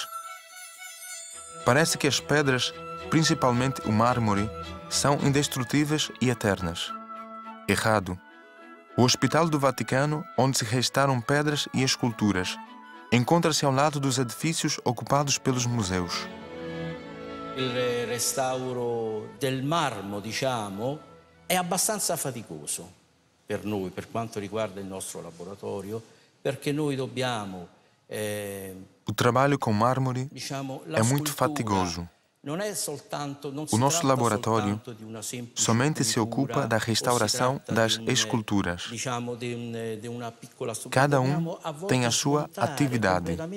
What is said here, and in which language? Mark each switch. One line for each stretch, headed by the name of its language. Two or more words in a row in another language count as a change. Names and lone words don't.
Portuguese: Parece que as pedras, principalmente o mármore, são indestrutíveis e eternas. Errado. O Hospital do Vaticano, onde se restauram pedras e esculturas, encontra-se ao lado dos edifícios ocupados pelos museus.
Italian: Il restauro del marmo, diciamo, è abbastanza faticoso per noi, per quanto riguarda il nostro laboratorio, perché noi dobbiamo...
Portuguese: O trabalho com mármore é muito fatigoso. O nosso laboratório somente se ocupa da restauração das esculturas. Cada um tem a sua atividade.